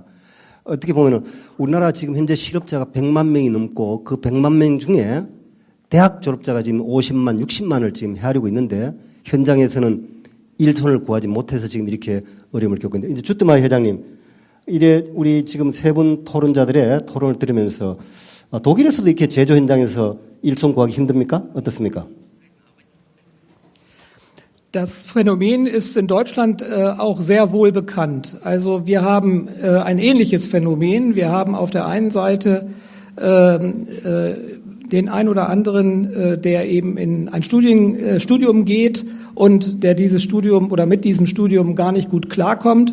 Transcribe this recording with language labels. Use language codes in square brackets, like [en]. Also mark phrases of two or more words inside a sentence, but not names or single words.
[ko] 어떻게 보면은 우리나라 지금 현재 실업자가 100만 명이 넘고 그 100만 명 중에 대학 졸업자가 지금 50만, 60만을 지금 헤아리고 있는데 현장에서는 일손을 구하지 못해서 지금 이렇게 어려움을 겪고 있는데 이제 주트마이 회장님, 이래 우리 지금 세 분 토론자들의 토론을 들으면서 독일에서도 이렇게 제조 현장에서 일손 구하기 힘듭니까? 어떻습니까? [de] Das Phänomen ist in Deutschland auch sehr wohl bekannt. Also wir haben ein ähnliches Phänomen. Wir haben auf der einen Seite den ein oder anderen, der eben in ein Studium geht und der dieses Studium oder mit diesem Studium gar nicht gut klarkommt.